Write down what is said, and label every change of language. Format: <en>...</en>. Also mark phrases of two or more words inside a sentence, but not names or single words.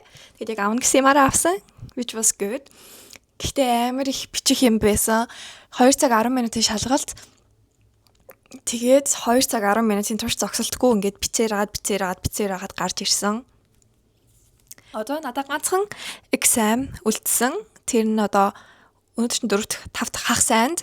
<mn>Тэгээд яг авна гэсэн юмараа авсан,</mn> <en>which was good.</en> <mn>Гэхдээ амар их бичих юм байсан. 2 цаг 10 минутын шалгалт. Тэгээд 2 цаг 10 минутын турш зогсолтгүй ингээд бицээр гарч ирсэн. Одоо надад ганцхан exam үлдсэн. Тэр нь одоо өнөөдөр нь 4 дахь 5 дахь хагас санд.</mn>